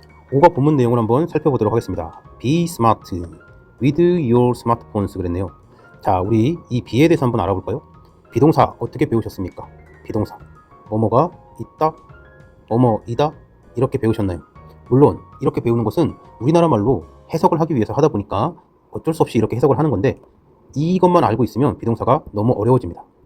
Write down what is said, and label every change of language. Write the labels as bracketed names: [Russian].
[Korean] 5가 본문 내용을 한번 살펴보도록 하겠습니다. [English] Be smart with your smartphones [Korean] 그랬네요. 자, 우리 이 be에 대해서 한번 알아볼까요? 비동사 어떻게 배우셨습니까? 비동사 뭐뭐가 있다, 뭐뭐이다 이렇게 배우셨나요? 물론 이렇게 배우는 것은 우리나라 말로 해석을 하기 위해서 하다 보니까 어쩔 수 없이 이렇게 해석을 하는 건데, 이것만 알고 있으면 비동사가 너무 어려워집니다.